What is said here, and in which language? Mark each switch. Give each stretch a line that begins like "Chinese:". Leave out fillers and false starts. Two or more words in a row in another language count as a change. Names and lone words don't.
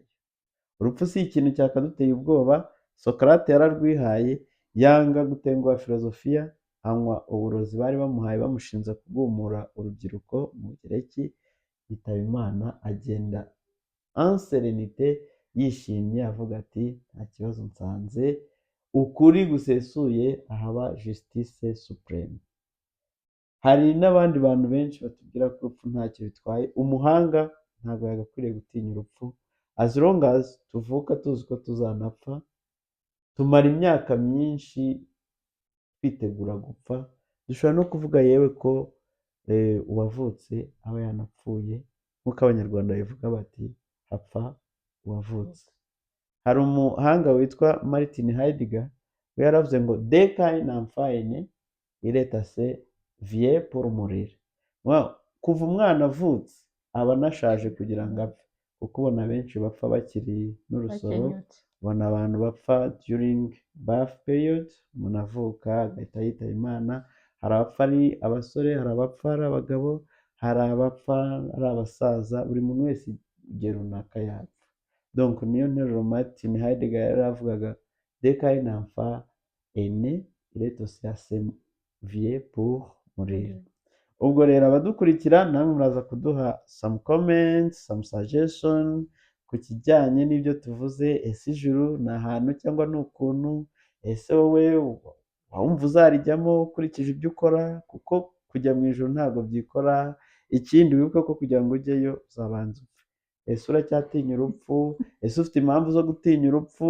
Kinyarwanda: Urupfu si ikintu cyakaduteye ubwoba. Sokarate yararwihaye, yanga gutenguha filozofiya, anywa uburozi bari bamuhaye bamushinja kugumura urubyiruko mu Bugereki, yitaba Imana, agenda
French: en serenite,
Kinyarwanda: yishimye, avuga ati nta kibazo, nsanze ukuri gusesuye ahaba
French: justice supreme.
Kinyarwanda: Hari n'abandi bantu benshi batubwira ko urupfu ntacyo bitwaye. Umuhanga ntabwo yagakwiriye gutinya urupfu,
English: as long as
Kinyarwanda: tuvuka tuzi ko tuzanapfa, tumara imyaka myinshi twitegura gupfa. Dushobora no kuvuga yewe ko uwavutse aba yanapfuye, nk'uko abanyarwanda babivuga bati hapfa uwavutse. Hari umuhanga witwa Martin Heidegger, we yaravuze ngo
French: dès qu'un enfant est né, il est assez vieux pour mourir.
Kinyarwanda: Kuva umwana avutse aba anashaje kugira ngo apfe, kuko ubona benshi bapfa bakiri n'urusoro, ubona abantu bapfa
English: during birth period,
Kinyarwanda: umuntu avuka agahita yitaba Imana. Hari abapfa ari abasore, hari abapfa ari abagabo, hari abapfa ari abasaza, buri muntu wese igihe runaka yapfa.
French: Donc
Kinyarwanda: niyo nteruro Martin Heidegger yaravugaga
French: dès qu'un enfant est né, il est aussi assez vieux pour mourir.
Kinyarwanda: Ubwo rero abadukurikira namwe muraza kuduha
English: some comments, some suggestion
Kinyarwanda: ku kijyanye n'ibyo tuvuze. Ese ijuru ni ahantu cyangwa ni ukuntu? Ese wowe wumva uzarijyamo ukurikije ibyo ukora? Kuko kujya mu ijuru ntabwo byikora. Ikindi wibuke ko kugira ngo ujyeyo uzabanza upfe. Ese uracyatinya urupfu? Ese ufite impamvu zo gutinya urupfu?